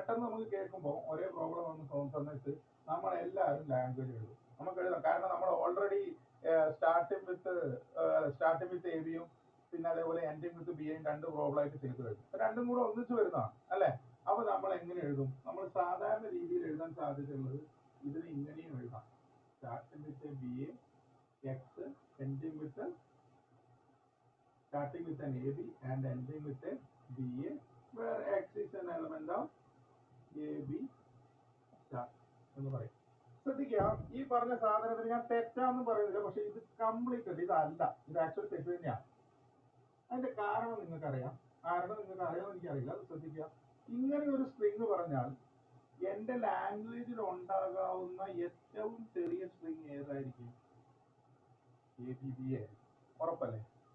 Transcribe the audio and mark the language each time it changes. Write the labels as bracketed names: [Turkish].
[Malayalam] പെട്ടെന്ന് നമുക്ക് കേൾക്കുമ്പോൾ ഒരേ പ്രോബ്ലം വന്ന് തോന്നുന്ന സമയത്ത് നമ്മൾ എല്ലാവരും ലാംഗ്വേജ് എഴുതും. നമുക്ക് എഴുതാം. കാരണം നമ്മൾ ഓൾറെഡി സ്റ്റാർട്ടിംഗ് വിത്ത് എ ബിയും പിന്നെ അതേപോലെ എൻഡിങ് വിത്ത് ബി യും 2 പ്രോബ്ലം ആയിട്ട് ചെയ്തു കഴിഞ്ഞു. രണ്ടും കൂടെ ഒന്നിച്ച് വരുന്നതാണ് അല്ലെ? അപ്പൊ നമ്മൾ എങ്ങനെ എഴുതും? നമ്മൾ സാധാരണ രീതിയിൽ എഴുതാൻ സാധ്യതയുള്ളത് ഇതിന് ഇങ്ങനെയും എഴുതാം. [English] starting with B A X, ending with starting with an AB and ending with a BA, where X is an element of AB star [Malayalam] എന്ന് പറയും. ശ്രദ്ധിക്കുക, ഈ പറഞ്ഞ സാധനത്തിന് ഞാൻ തെറ്റാന്ന് പറയുന്നില്ല, പക്ഷെ ഇത് കംപ്ലീറ്റ് ഇതല്ല, ഇത് ആക്ച്വലി തെറ്റ് തന്നെയാണ്. അതിന്റെ കാരണം നിങ്ങൾക്കറിയാം. അറിയാമെന്ന് എനിക്കറിയില്ല. അത് ശ്രദ്ധിക്കുക. ഇങ്ങനെ ഒരു സ്ട്രിങ് പറഞ്ഞാൽ എന്റെ ലാംഗ്വേജിൽ ഉണ്ടാകാവുന്ന ഏറ്റവും ചെറിയ സ്ട്രിങ് ഏതായിരിക്കും? ABBA. ഉറപ്പല്ലേ?